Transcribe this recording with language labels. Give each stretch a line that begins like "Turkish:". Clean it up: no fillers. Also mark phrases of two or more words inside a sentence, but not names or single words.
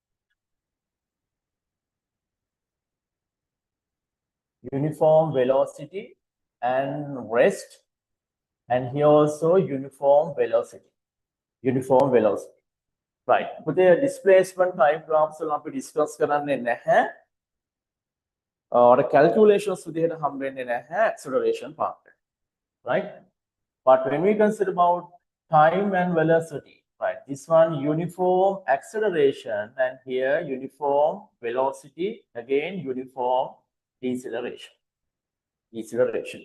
English: Uniform velocity and rest, and here also uniform velocity. Uniform velocity. Right. So the displacement time graphs will not be discussed
Sinhala: කරන්නේ නැහැ. Or calculations විදිහට හම් වෙන්නේ නැහැ
English: acceleration part. Right? But when we consider about time and velocity, right? This one uniform acceleration, and here uniform velocity, again uniform deceleration. Deceleration.